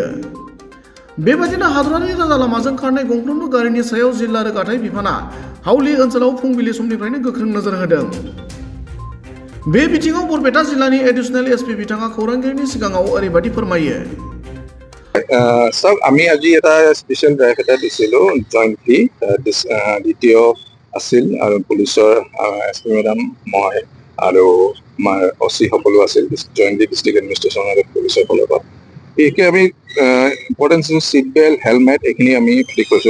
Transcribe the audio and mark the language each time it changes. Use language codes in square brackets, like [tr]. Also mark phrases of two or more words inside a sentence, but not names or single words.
[brx] बेबादिनो हादरारि राजा लामाजों खारनाय गंफ्रोमबो गारिनि सायाव जिल्ला रोगाथाइ बिफाना हावलि ओनसोलाव फुंबिलि समनिफ्रायनो गोख्रों नोजोर होदों। बे बिथिङाव बरपेटा जिल्लानि [en] additional SP [brx] बिथाङा खौरांगिरिनि सिगाङाव ओरैबायदि फोरमायो। [as] सर আমি আজি এটা [en] special drive [as] এটা দিছিলোঁ জইণ্টলি দ্বিতীয় আছিল আৰু পুলিচৰ [en] SP madam [as] মই আৰু আমাৰ অচি সকলো আছিল [en] jointly district administration [as] আৰু পুলিচৰ ফালৰ পৰা বিশেষকৈ আমি [en] importance seat belt helmet [as] এইখিনি আমি ঠিক কৰিছোঁ।